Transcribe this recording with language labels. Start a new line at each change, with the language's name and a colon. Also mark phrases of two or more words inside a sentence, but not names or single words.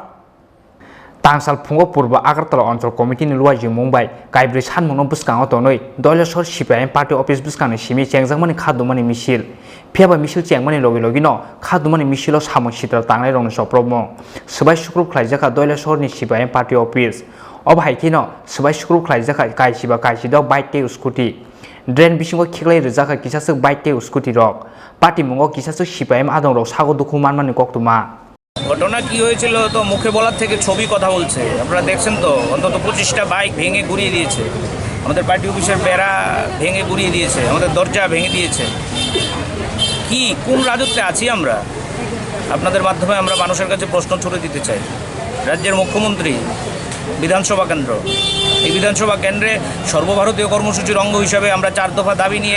Kok Borok: Tangsal Pungo Purba Agartala Onchol Committee ni luaji Mumbai Kaibri Samung buskango tonei Doleshwar CPIM Party Office buskani Simi Chengjangmani Khadumani Misil Phiaba Misil Chengmani logi no Khadumani Misilo Samung Sitra Tangnairokni Choprobmung Sobai Sukrup Khlaijaka Doleshwar ni CPIM Party Office Ob Haikeno Sobai Sukrup Khlaijaka Kaijiba Kaichidok Bike te Scooty Drain bisingo khiklai rijaka kisasuk bike te Scooty rok Party mungo kisasuk CPIM adongrok sago dukhu manmani koktuma
Bangla: ঘটনা কি হয়েছিল তো মুখে বলার থেকে ছবি কথা বলছে আপনারা দেখছেন তো অন্তত 25টা বাইক ভেঙে গুড়িয়ে দিয়েছে আমাদের পার্টি অফিসের বেড়া ভেঙে গুড়িয়ে দিয়েছে আমাদের দরজা ভেঙে দিয়েছে কি কোন রাজত্বে আছি আমরা আপনাদের মাধ্যমে আমরা মানুষের কাছে প্রশ্ন ছুড়ে দিতে চাই রাজ্যের মুখ্যমন্ত্রী বিধানসভা কেন্দ্র এই বিধানসভা কেন্দ্রে সর্বভারতীয় কর্মসূচির অঙ্গ হিসাবে আমরা 4 দফা দাবি নিয়ে